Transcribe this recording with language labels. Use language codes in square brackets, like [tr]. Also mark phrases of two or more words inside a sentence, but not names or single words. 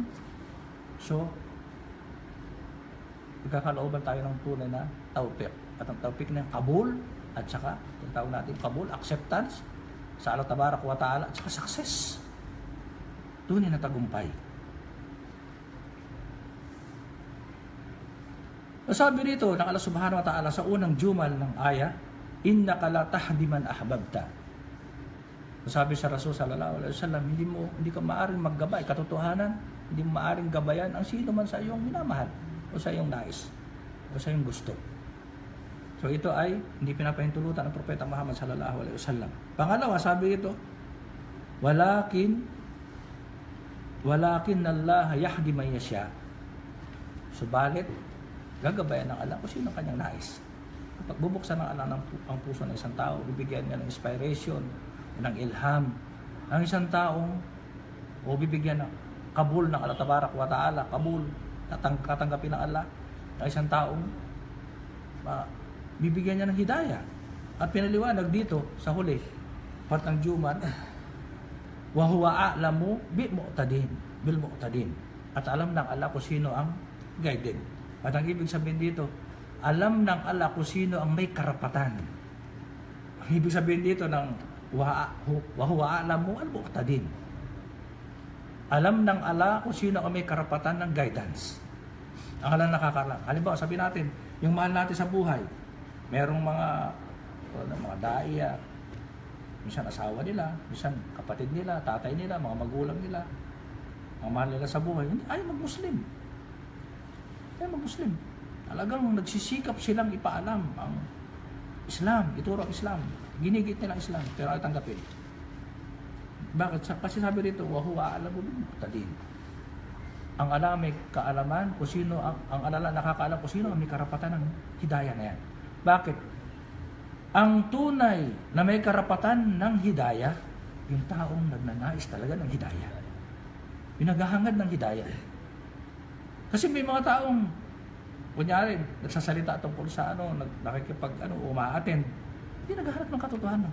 [tl] So, magkakalooban tayo ng tunay na tawfiq. At ang tawfiq na kabul at saka tinatawag natin kabul, acceptance sa [ar] الله تبارك وتعالى [tl] at saka success. Tunay na tagumpay. Sabi rito ng [ar] الله سبحانه وتعالى [tl] sa unang jumal ng aya, [ar] إنك لا تهدي من أحببت. [tl] Sabi sa Rasul [ar] صلى الله عليه وسلم, [tl] hindi ka maaring maggabay katotohanan, hindi mo maaring gabayan ang sino man sa iyong minamahal o sa iyong nais o sa iyong gusto. So ito ay hindi pinapahintulutan ng Propeta Muhammad [ar] صلى الله عليه وسلم. [tl] Pangalawa, sabi rito, [ar] ولكن الله يهدي من يشاء. [tl] Subalit gagabayan ng Allah kung sino kanyang nais. Kapag bubuksan ng Allah ang puso ng isang tao, bibigyan niya ng inspiration, ng ilham, ang isang taong o bibigyan ng kabul ng [ar] الله تبارك وتعالى, [tl] kabul, tatanggapin ng Allah, ang isang taong bibigyan niya ng hidayah. At pinaliwanag dito sa huli, part ng Juman, [ar] وهو أعلم بالمهتدين. [tl] At alam ng Allah kung sino ang guided. At ang ibig sabihin dito, alam ng Allah kung sino ang may karapatan. Ang ibig sabihin dito ng [ar] وهو أعلم المهتدين. [tl] Alam ng Allah kung sino ang may karapatan ng guidance. Ang Allah nakakaalam. Halimbawa, sabihin natin, yung mahal natin sa buhay, merong mga daiya, minsan asawa nila, minsan kapatid nila, tatay nila, mga magulang nila, ang mahal nila sa buhay, ayaw mag-Muslim. Talagang nagsisikap silang ipaalam ang Islam, ituro ang Islam. Ginigit nila ang Islam, pero ay tanggapin. Bakit? Kasi sabi dito, [ar] وهو أعلم بالمهتدين. [tl] Ang Allah may kaalaman kung sino, ang Allah nakakaalam kung sino ang may karapatan ng hidayah na yan. Bakit? Ang tunay na may karapatan ng hidayah, yung taong nagnanais talaga ng hidayah. Yung naghahangad ng hidayah. Kasi may mga taong, kunyari, nagsasalita tungkol sa umaattend, hindi naghahanap ng katotohanan.